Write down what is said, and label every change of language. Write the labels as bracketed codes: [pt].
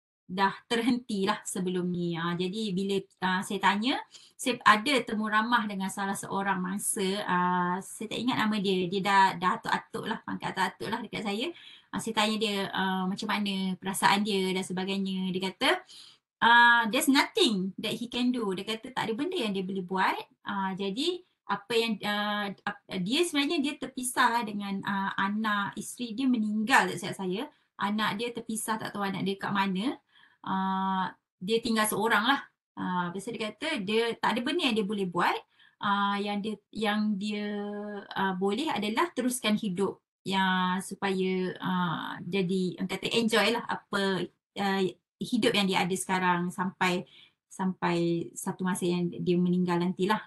[ms] dah terhentilah sebelum ni. Jadi bila saya tanya, saya ada temu ramah dengan salah seorang mangsa, saya tak ingat nama dia, dia dah atuk-atuk lah, pangkat atuk-atuk lah dekat saya. Saya tanya dia macam mana perasaan dia dan sebagainya. Dia kata, [en] there's nothing that he can do. [ms] Dia kata tak ada benda yang dia boleh buat. Jadi apa yang dia sebenarnya dia terpisah dengan anak, isteri dia meninggal dekat saya. Anak dia terpisah, tak tahu anak dia kat mana. Dia tinggal seorang lah. Lepas tu dia kata dia tak ada benda yang dia boleh buat. Yang dia boleh adalah teruskan hidup supaya jadi orang kata enjoy lah apa hidup yang dia ada sekarang sampai satu masa yang dia meninggal nantilah.